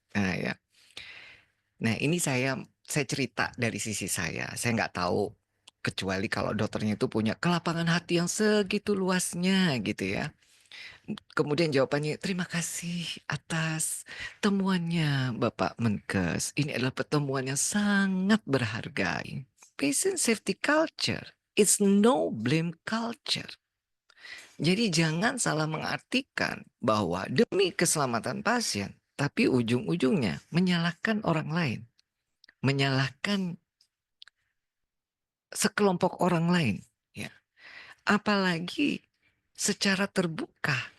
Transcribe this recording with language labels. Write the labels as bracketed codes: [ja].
[id] Nah ya, nah ini saya cerita dari sisi saya. Saya nggak tahu kecuali kalau dokternya itu punya kelapangan hati yang segitu luasnya gitu ya. Kemudian jawabannya, terima kasih atas temuannya Bapak Menkes. Ini adalah pertemuan yang sangat berharga. [en] Patient safety culture, it's no blame culture. [id] Jadi jangan salah mengartikan bahwa demi keselamatan pasien, tapi ujung-ujungnya menyalahkan orang lain, menyalahkan sekelompok orang lain. Ya. Apalagi secara terbuka.